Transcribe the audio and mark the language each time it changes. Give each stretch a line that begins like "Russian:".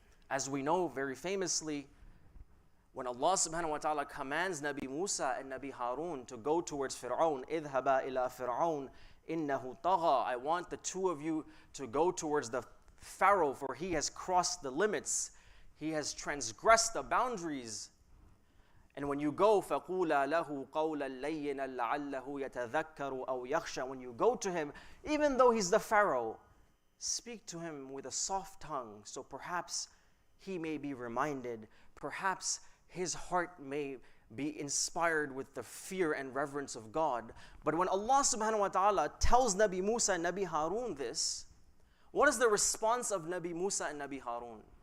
English: As we know very famously, when Allah subhanahu wa ta'ala commands Nabi Musa and Nabi Harun to go towards Fir'aun,
Arabic: اذهبا إلى فرعون إنه طغى,
English: I want the two of you to go towards the Pharaoh, for he has crossed the limits. He has transgressed the boundaries. And when you go,
Arabic: فَقُولَا لَهُ قَوْلًا لَيِّنًا لَعَلَّهُ يَتَذَكَّرُ أَوْ يَخْشَى.
English: When you go to him, even though he's the Pharaoh, speak to him with a soft tongue, so perhaps he may be reminded, perhaps his heart may be inspired with the fear and reverence of God. But when Allah subhanahu wa ta'ala tells Nabi Musa and Nabi Harun this, what is the response of Nabi Musa and Nabi Harun?